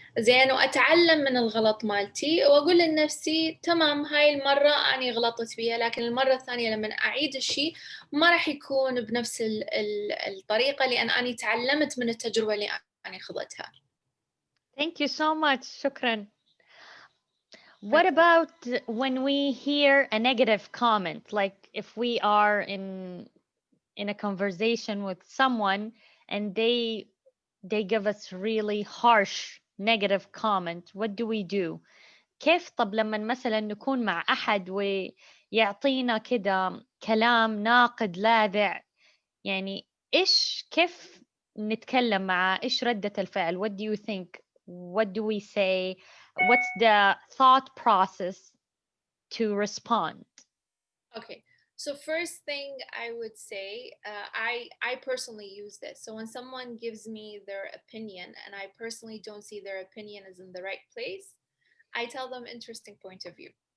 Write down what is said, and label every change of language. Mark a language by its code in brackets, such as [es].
[ar] زين، واتعلم من الغلط مالتي واقول لنفسي تمام هاي المرة اني غلطت فيها، لكن المرة الثانية لما اعيد الشيء ما راح يكون بنفس الطريقة لان اني تعلمت من التجربة اللي اني خضتها. [en] Thank you so much. [ar] شكرا. [en] What about when we hear a negative comment, like if we are in a conversation with someone and they give us really harsh negative comment, what do we do? [ar] كيف طب لما مثلا نكون مع أحد ويعطينا كده كلام ناقد لاذع، يعني كيف نتكلم معه؟ إيش ردة الفعل؟ [en] What do you think? What do we say? What's the thought process to respond? Okay, so first thing I would say, I personally use this. So when someone gives me their opinion and I personally don't see their opinion is in the right place, I tell them interesting point of view.